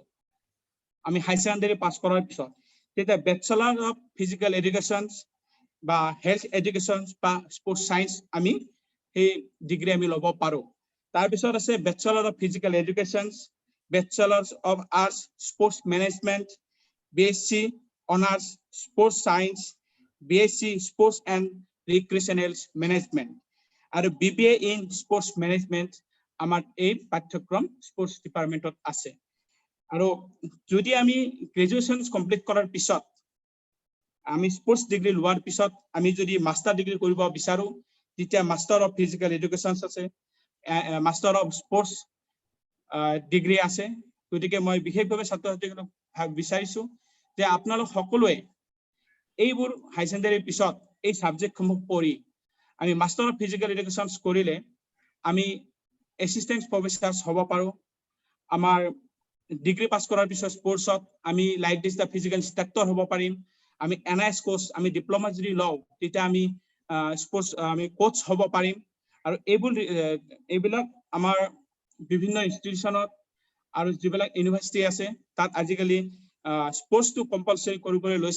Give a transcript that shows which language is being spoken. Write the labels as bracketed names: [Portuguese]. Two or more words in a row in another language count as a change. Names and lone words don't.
[Assamese] আমি [English] high secondary [Assamese] পাছ কৰাৰ পিছত তেতিয়া [English] Bachelor of Physical Education [Assamese] বা [English] Health Education [Assamese] বা [English] Sports Science [Assamese] আমি সেই ডিগ্ৰী আমি ল'ব পাৰোঁ তাৰপিছত আছে [English] Bachelor of Physical Education Bachelor of Arts Sports Management BSc Honours Sports Science BSc Sports and Recreational Management [Assamese] আৰু [English] BBA in Sports Management [Assamese] আমাৰ এই পাঠ্যক্ৰম [English] Sports Department [Assamese] আছে। আৰু যদি আমি [English] graduation complete [Assamese] কৰাৰ পিছত আমি [English] sports degree [Assamese] লোৱাৰ পিছত আমি যদি [English] master degree [Assamese] কৰিব বিচাৰো তেতিয়া [English] Master of Physical Education [Assamese] আছে, [English] Master of Sports degree [Assamese] আছে। গতিকে মই বিশেষভাৱে ছাত্ৰ-ছাত্ৰীসকলক বিচাৰিছো যে আপোনালোক সকলোৱে এইবোৰ [English] high secondary [Assamese] পিছত এই সাবজেক্টসমূহ পঢ়ি আমি [English] Master of Physical Education [Assamese] কৰিলে আমি [English] assistant professor [Assamese] হব পাৰো। আমাৰ ডিগ্ৰী পাস কৰাৰ পিছত স্পোর্টছত আমি [English] like this the physical instructor [Assamese] হব পাৰিম। আমি NIS কোর্স আমি ডিপ্লোমা যদি লওঁ তেতিয়া আমি স্পোর্টস আমি কোচ হব পাৰিম। আৰু এইবিলাক আমাৰ বিভিন্ন ইনষ্টিটিউশনত আৰু যিবিলাক ইউনিভাৰ্সিটি আছে তাত আজিকালি [English] sports to compulsory [Assamese] কৰিবলৈ লৈছে।